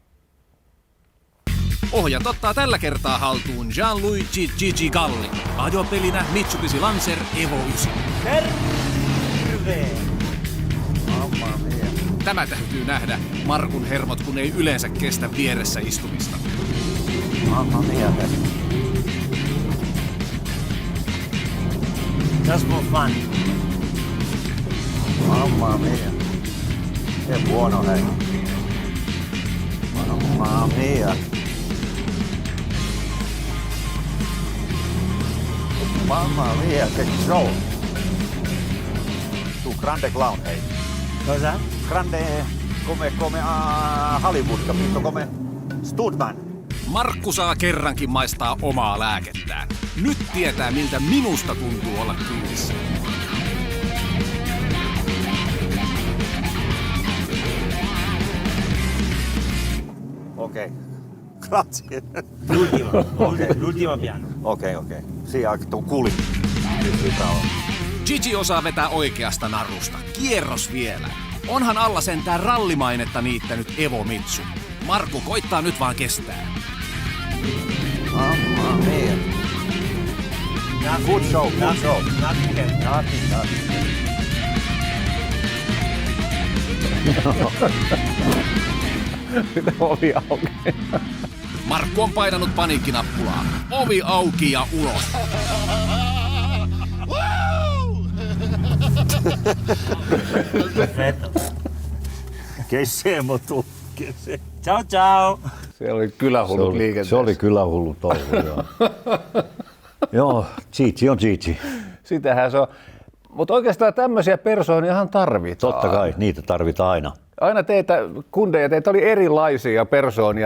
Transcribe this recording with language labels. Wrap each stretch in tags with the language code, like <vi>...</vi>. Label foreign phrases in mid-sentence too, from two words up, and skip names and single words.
<fi>Ohjat ottaa tällä kertaa haltuun Gianluigi Gigi Galli. Ajopelinä Mitsubishi Lancer Evo 9. Terve! Tämä täytyy nähdä. Markun hermot kun ei yleensä kestä vieressä istumista.</fi> <it>Mamma mia.</it> <en>Just for fun.</en> <it>Mamma mia. Che buono è. Mamma mia. Mamma mia, che show. grande clown, hei. Cosa? Grande come Hollywood, capito? Come stuntman.</it> <fi>Markku saa kerrankin maistaa omaa lääkettään. Nyt tietää, miltä minusta tuntuu olla kyydissä. Okei.</fi> <it>Grazie. L'ultimo piano.</it> <fi>Okei. Siinä kuulin. Gigi osaa vetää oikeasta narusta. Kierros vielä. Onhan alla sentään rallimainetta niittänyt Evo Mitsu. Markku koittaa nyt vaan kestää.</fi> <en>Good show. Nothing.</en> <fi>Ovi auki. Markku on painanut paniikkinappulaa. Ovi auki ja ulos.</fi> <it>Che siamo tu? Ciao.</it> <fi>Se oli kylähullut liikenteessä. Se oli kylähullut touhu, joo. Joo, Gigi on Gigi. Sitähän se on. Mutta oikeastaan tämmöisiä persooniahan tarvitaan. Totta kai, niitä tarvitaan aina. Aina teitä oli erilaisia persoonia.</fi>